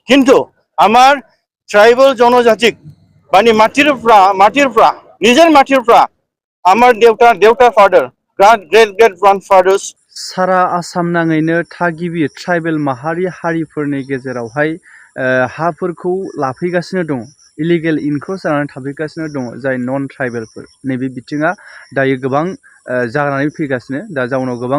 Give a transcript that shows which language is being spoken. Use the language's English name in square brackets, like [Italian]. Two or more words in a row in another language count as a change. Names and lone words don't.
[Assamese] কিন্তু আমাৰ ট্ৰাইবেল জনজাতিক মানে মাটিৰ পৰা নিজৰ মাটিৰ পৰা আমাৰ দেউতাৰ [English] father great grandfathers [Bodo] सारा आसाम नाङैनो थागिबि ट्राइबेल हारिफोरनि गेजेरावहाय हाफोरखौ लाफैगासिनो दङ [English] illegal encroach [Bodo] जानानै थाफैगासिनो दङ जाय नन ट्राइबेलफोर नैबे बिथिङा दायो गोबां जानानै फैगासिनो दा जाउनाव गोबां